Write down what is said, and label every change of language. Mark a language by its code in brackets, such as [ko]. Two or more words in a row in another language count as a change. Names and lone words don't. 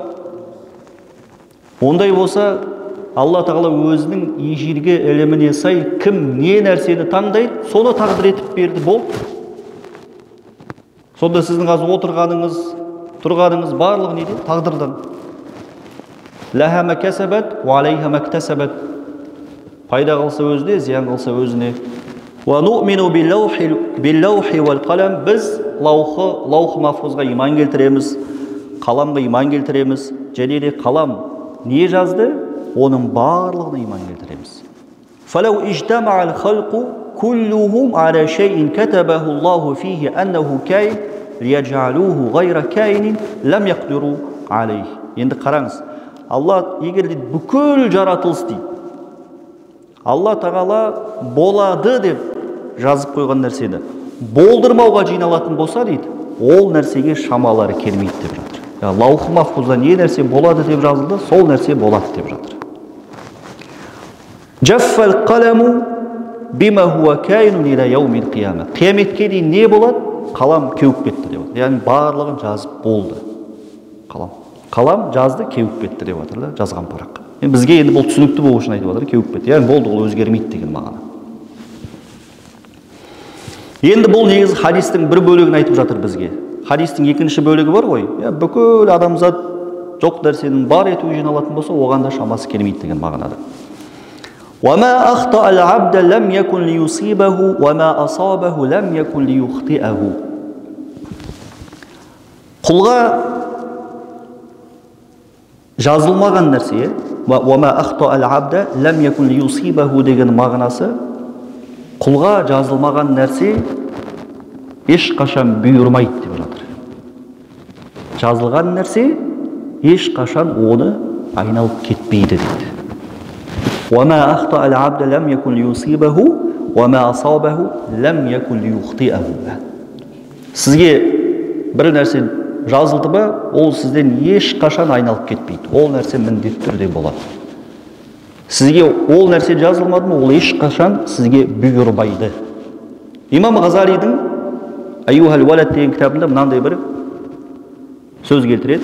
[kk] Ондай болса, Алла Тағала өзінің ежелгі іліміне сай кім не нәрсені таңдайды, соны тағдыр етіп берді, бол. Сонда сіздің қазір отырғаныңыз, тұрғаныңыз барлығы неде? Тағдырдан. [ar] لها ما كسبت وعليها ما اكتسبت. [kk] Пайда қылса өзіне, зиян қылса өзіне. [ar] ونؤمن باللوح والقلم. [kk] Біз лаухы махфузға иман келтіреміз, қаламға иман келтіреміз. Және де қалам не жазды? Оның барлығына иман келтіреміз. [ar] فَلَوْ اِجْتَمَعَ الْخَلْقُ كُلُّهُمْ عَلَى شَيْءٍ كَتَبَهُ اللَّهُ فِيهِ أَنَّهُ كَيْنٍ لِيَجْعَلُوهُ غَيْرَ كَيْنٍ لَمْ يَقْدِرُوا عَلَيْهِ. [kk] Енді қараңыз, Алла егер дейді бүкіл жаратылыс дейді, Алла Тағала болады деп жазып қойған нәрсені болдырмауға жиналатын болса дейді, ол нәрсеге шамалары келмейді деп жатыр. Лаухы махфузда не нәрсе болады деп жазылды, сол нәрсе болады деп жатыр. [ar] جف القلم بما هو كائن إلى يوم القيامة. [kk] Қияметке дейін не болады? Қалам кеуіп кетті деп жатыр. Яғни барлығын жазып болды. Қалам жазды, кеуіп кетті деп жатыр, жазған парақ. Бізге енді бұл түсінікті болу үшін айтып жатыр, кеуіп кетті. Яғни болды, ол өзгермейді деген мағына. Енді бұл негізі хадистің бір бөлігін айтып жатыр бізге. Хадистің екінші бөлігі бар ғой. Бүкіл адамзат жоқ нәрсенің бар етуге жиналатын болса, оған да шамасы келмейді деген мағынада. [ar] وَمَا أَخْطَأَ الْعَبْدَ لَمْ يَكُنْ لِيُصِيبَهُ وَمَا أَصَابَهُ لَمْ يَكُنْ لِيُخْطِئَهُ. [kk] Құлға жазылмаған нәрсе, [ar] وَمَا أَخْطَأَ الْعَبْدَ لَمْ يَكُنْ لِيُصِيبَهُ [kk] деген мағынасы, құлға жазылмаған нәрсе ешқашан бұйырмайды деп жатыр. Жазылған нәрсе ешқашан оны айналып кетпейді дейді. [ar] وَمَا أَخْطَأَ الْعَبْدَ لَمْ يَكُنْ لِيُصِيبَهُ وَمَا أَصَابَهُ لَمْ يَكُنْ لِيُخْطِئَهُ. [kk] Сізге бір нәрсе жазылды ба, ол сізден ешқашан айналып кетпейді. Ол нәрсе міндетті түрде болады. Сізге ол нәрсе жазылмады ма, ол ешқашан сізге бұйырмайды. Имам Ғазалидің Айюхал Валад деген кітабында мынандай бір сөз келтіреді.